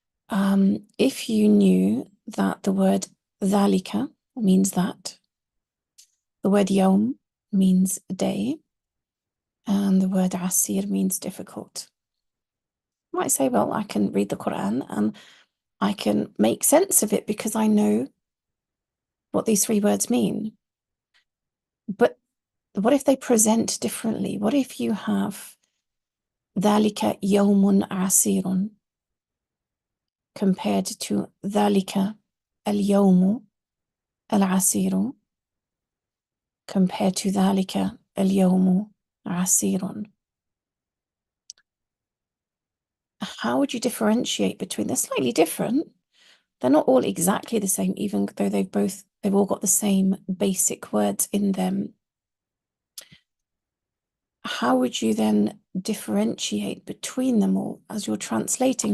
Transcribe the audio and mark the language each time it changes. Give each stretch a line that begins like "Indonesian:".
English: If you knew that the word ذَلِكَ means that, the word yawm means a day, and the word asir means difficult. You might say, well, I can read the Quran and I can make sense of it because I know what these three words mean. But what if they present differently? What if you have
Arabic: ذَلِكَ يَوْمٌ عَسِيرٌ
English: compared to
Arabic: ذَلِكَ الْيَوْمُ الْعَسِيرُ compared to ذَلِكَ الْيَوْمُ عَسِيرٌ?
English: How would you differentiate between? They're slightly different. They're not all exactly the same, even though they've both they've all got the same basic words in them, how would you then differentiate between them all as you're translating?